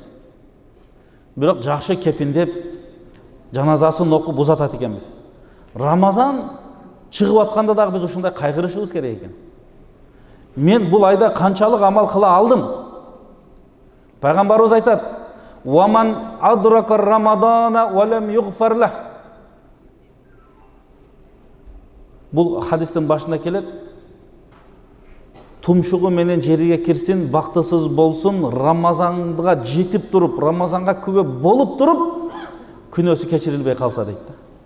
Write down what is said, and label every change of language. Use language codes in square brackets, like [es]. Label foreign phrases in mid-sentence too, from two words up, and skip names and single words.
[ky] Бирок жакшы кепиндеп, жаназасын окуп узатат экенбиз. Рамазан чыгып атканда дагы биз ушундай кайгырышыбыз керек экен. Мен бул айда канчалык амал кыла алдым? Пайгамбарыбыз айтат: [ar] "ومن أدرك رمضان ولم يغفر له." [ky] Бул хадистин башында келет. тумшугу менен жерге кирсин, бактысыз болсун, Рамазанга жетип туруп, Рамазанга күбө болуп туруп, күнөөсү кечирилбей калса дейт да.